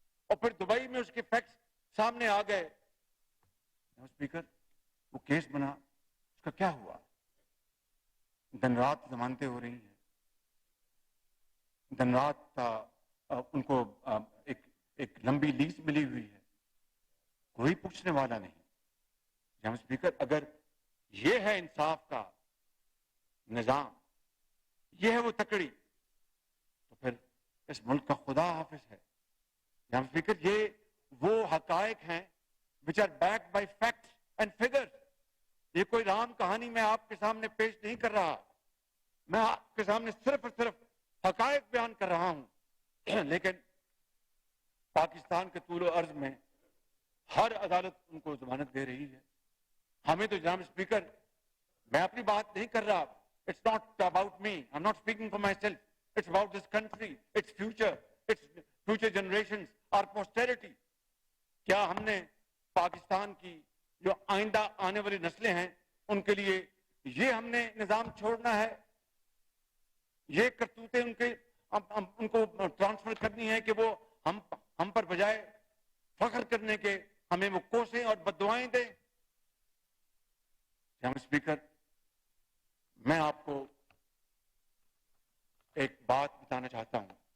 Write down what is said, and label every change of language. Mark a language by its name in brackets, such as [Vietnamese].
[Urdu] اور پھر دبئی میں اس کے فیکٹس سامنے آ گئے. اسپیکر وہ کیس بنا، اس کا کیا ہوا؟ دن رات ضمانتیں ہو رہی ہیں، دن رات ان کو ایک لمبی لیز ملی ہوئی ہے، کوئی پوچھنے والا نہیں. جناب اسپیکر اگر یہ ہے انصاف کا نظام, یہ ہے وہ تکڑی, تو پھر اس ملک کا خدا حافظ ہے. جناب اسپیکر, یہ وہ حقائق ہیں [English] which are backed by facts and figures. [Urdu] یہ کوئی رام کہانی میں آپ کے سامنے پیش نہیں کر رہا, میں آپ کے سامنے صرف اور صرف حقائق بیان کر رہا ہوں. لیکن پاکستان کے طول و عرض میں ہر عدالت ان کو ضمانت دے رہی ہے. ہمیں تو جناب اسپیکر, میں اپنی بات نہیں کر رہا, [English] it's not about me, I'm not speaking for myself, it's about this country, its future generations, our posterity. [Urdu] کیا ہم نے پاکستان کی جو آئندہ آنے والی نسلیں ہیں ان کے لیے یہ ہم نے نظام چھوڑنا ہے, یہ کرتوتیں ان کو ٹرانسفر کرنی ہے کہ وہ ہم پر بجائے فخر کرنے کے ہمیں وہ کوسیں اور بددعائیں دیں؟ جناب اسپیکر, میں آپ کو ایک بات بتانا چاہتا ہوں.